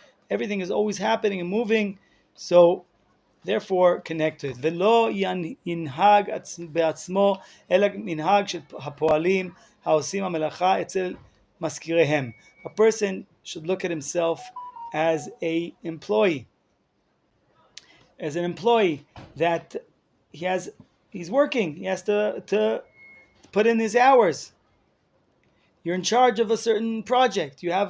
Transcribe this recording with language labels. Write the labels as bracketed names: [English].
[English] Everything is always happening and moving. So therefore, connect to it. [Hebrew] ולא ינהג בעצמו, אלא מנהג של הפועלים העושים המלאכה אצל מזכיריהם. [English] A person should look at himself as an employee that he's working. He has to put in his hours. You're in charge of a certain project.